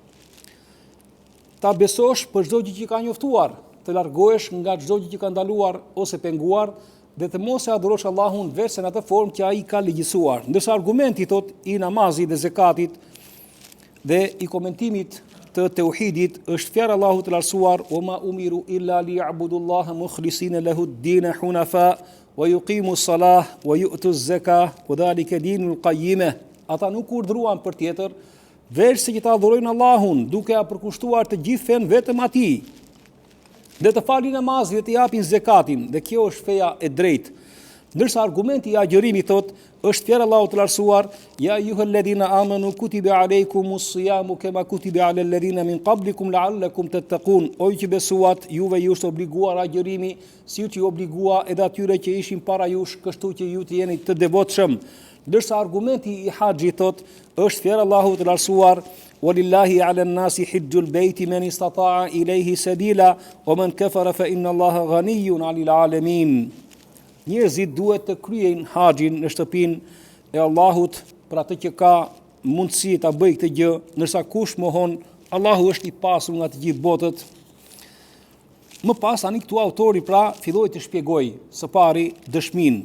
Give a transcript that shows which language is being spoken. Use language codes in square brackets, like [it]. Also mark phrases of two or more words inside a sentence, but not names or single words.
[sq] Ta besosh për çdo gjë që ka njoftuar, të largohesh nga çdo gjë që ka ndaluar ose penguar dhe të mos e adhurosh Allahun veç në atë formë që ai ka legjisuar. Ndërsa argumenti thot i namazit dhe zakatit dhe i komentimit të tauhidit është fjala Allahut të lartësuar, [ar] "وما أمروا إلا ليعبدوا الله مخلصين له الدين حنفاء ويقيموا الصلاة ويؤتوا الزكاة وذلك دين القيمة." [sq] Ata nuk urdhëruan për tjetër veç se që ta adhurojnë Allahun, duke ia përkushtuar të gjithë fen vetëm atij, dhe të falin namazin dhe të japin zakatin, dhe kjo është feja e drejtë. Ndërsa argumenti i agjërimit thot është fjala Allahut të lartësuar, [ar] "يا أيها الذين آمنوا كتب عليكم الصيام كما كتب على الذين من قبلكم لعلكم تتقون." [sq] O ju që besuat, juve ju është obliguar agjërimi, si që ju obligua edhe atyre që ishin para jush, kështu që ju të jeni të devotshëm. Ndërsa argumenti i haxhit thot është fjala Allahut të lartësuar, [ar] "ولله على الناس حج البيت من استطاع إليه سبيلا ومن كفر فإن الله غني عن العالمين." [sq] Njerëzit duhet të kryejnë haxhin në shtëpinë e Allahut për atë që ka mundësi ta bëjë këtë gjë, ndërsa kush mohon, Allahu është i pasur nga të gjithë botët. Më pas tani këtu autori pra filloi të shpjegoj së pari dëshminë.